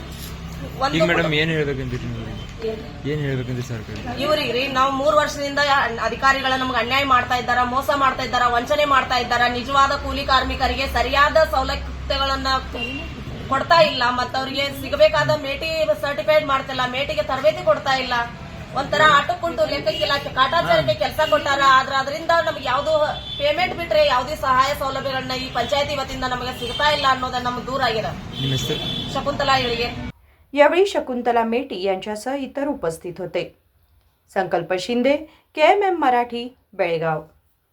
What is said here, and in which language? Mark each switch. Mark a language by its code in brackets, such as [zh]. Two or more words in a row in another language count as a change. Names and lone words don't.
[kn] ಇವ್ರಿಗ್ರಿ ನಾವು 3 ವರ್ಷದಿಂದ ಅಧಿಕಾರಿಗಳ ನಮ್ಗೆ ಅನ್ಯಾಯ ಮಾಡ್ತಾ ಇದ್ದಾರ, ಮೋಸ ಮಾಡ್ತಾ ಇದ್ದಾರ, ವಂಚನೆ ಮಾಡ್ತಾ ಇದ್ದಾರ, ನಿಜವಾದ ಕೂಲಿ ಕಾರ್ಮಿಕರಿಗೆ ಸರಿಯಾದ ಸೌಲಭ್ಯಗಳನ್ನ ಕೊಡ್ತಾ ಇಲ್ಲ, ಮತ್ತ ಅವರಿಗೆ ಸಿಗಬೇಕಾದ ಮೇಟಿ ಸರ್ಟಿಫೈಡ್ ಮಾಡ್ತಿಲ್ಲ, ಮೇಟಿಗೆ ತರಬೇತಿ ಕೊಡ್ತಾ ಇಲ್ಲ, ಒಂಥರ ಆಟಕ್ಕುಂಟು ಲೆಕ್ಕಕ್ಕಿಲ್ಲ, ಕಾಟಾಚಾರಕ್ಕೆ ಕೆಲಸ ಕೊಟ್ಟಾರ। ಆದ್ರೆ ಅದರಿಂದ ನಮ್ಗೆ ಯಾವ್ದು ಪೇಮೆಂಟ್ ಬಿಟ್ರೆ ಯಾವುದೇ ಸಹಾಯ ಸೌಲಭ್ಯಗಳನ್ನ ಈ ಪಂಚಾಯತಿ ವತಿಯಿಂದ ನಮಗೆ ಸಿಗ್ತಾ ಇಲ್ಲ ಅನ್ನೋದನ್ನ ನಮ್ಗೆ ದೂರ ಆಗಿದೆ। [mr] शकुंतला येळगे। यावेळी शकुंतला मेटी यांच्यासह इतर उपस्थित होते। संकल्प शिंदे, KMM मराठी, बेळगाव।